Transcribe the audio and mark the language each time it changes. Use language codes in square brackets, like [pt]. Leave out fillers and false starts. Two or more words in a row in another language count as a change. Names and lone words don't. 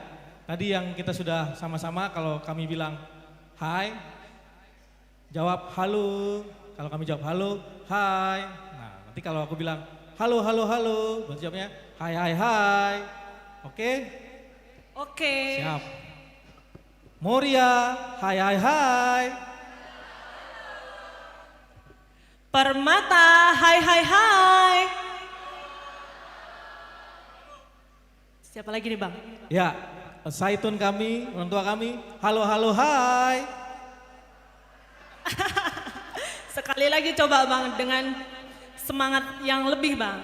[id] Tadi yang kita sudah sama-sama, kalau kami bilang hai, jawab halo. Kalau kami jawab halo, hai. Nah, nanti kalau aku bilang halo, halo, halo, berarti jawabnya hai, hai, hai. Oke? Oke. Siap. Moria, hai, hai, hai. Permata, hai, hai, hai. Siapa lagi nih Bang? Ya, Saitun kami, orang tua kami, halo, halo, hai. Sekali lagi coba Bang dengan semangat yang lebih Bang.